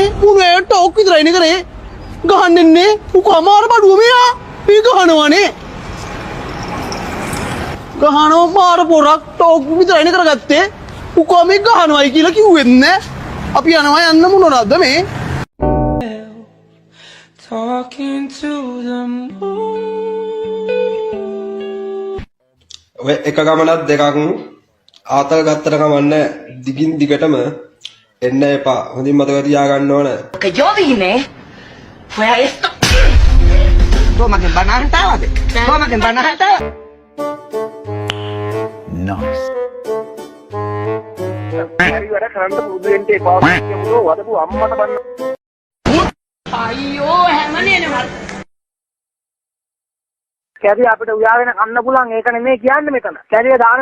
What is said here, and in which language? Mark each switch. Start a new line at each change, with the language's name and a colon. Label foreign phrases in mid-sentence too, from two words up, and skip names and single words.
Sinhala: මුනේ ටෝක් විතරයිනේ කරේ. ගහන්නන්නේ උක අමාරු බඩුව මෙයා. මේ ගහනවනේ. ගහනවා පාර පොරක් ටෝක් විතරයිනේ කරගත්තේ. උකෝ මේ ගහනවයි කියලා කිව්වෙත් නෑ. අපි යනවා යන්න මොනවද මේ?
English: Talking to the moon.
Sinhala: ඔය එක ගමනක් දෙකක් ආතල් ගත්තට කමන්නේ දිගින් දිගටම එන්න එපා. හොඳින් මතක තියාගන්න ඕන.
Spanish: Que yo vine fue a esto. Toma que empanadas estabas. Toma que empanadas estabas.
Sinhala: කැරි වැඩ කරන්න පුරුදු වෙන්න එපා. කියමුකෝ වදපු අම්මට බන්න. අයියෝ හැමනේනම කැරි අපිට උයාගෙන කන්න පුළුවන් ඒක නෙමෙයි කියන්නේ මෙතන.